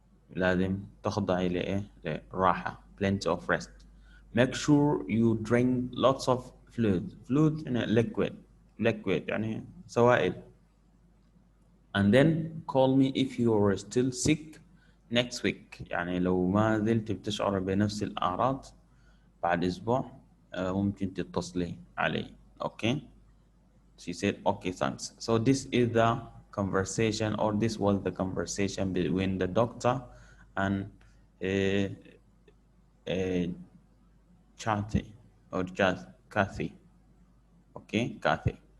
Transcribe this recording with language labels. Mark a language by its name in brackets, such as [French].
[Arabic] لازم تخضعي لإيه؟ لراحة. [English] plenty of rest. make sure you drink lots of fluid يعني liquid [Arabic] يعني سوائل. [English] and then call me if you're still sick next week. [Arabic] يعني لو ما زلت بتشعر بنفس الأعراض بعد أسبوع ممكن تتصلي علي. [English] okay. She said okay, thanks. So this is the conversation, or this was the conversation between the doctor and uh, uh, Kathy or just Kathy. Okay, Kathy.